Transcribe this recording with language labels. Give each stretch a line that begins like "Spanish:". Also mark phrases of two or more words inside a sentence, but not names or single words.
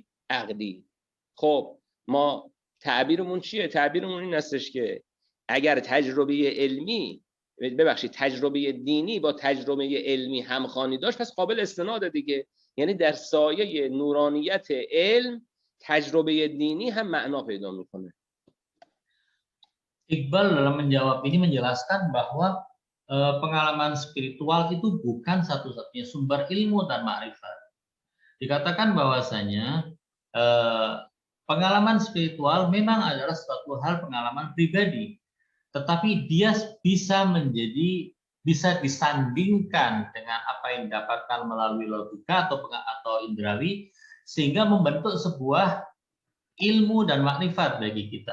Persian: عقلی. خب ما تعبیرمون چیه؟ تعبیرمون این هستش که اگر تجربه دینی با تجربه علمی همخوانی داشت، پس قابل استناد دیگه. یعنی در سایه نورانیت علم تجربه dini هم معنا پیدا میکنه.
Indonesian: Iqbal dalam menjawab ini menjelaskan bahwa pengalaman spiritual itu bukan satu-satunya sumber ilmu dan ma'rifat. Dikatakan bahwasanya pengalaman spiritual memang adalah suatu hal pengalaman pribadi, tetapi dia bisa disandingkan dengan apa yang didapatkan melalui logika atau indrawi, sehingga membentuk sebuah ilmu dan makrifat bagi kita.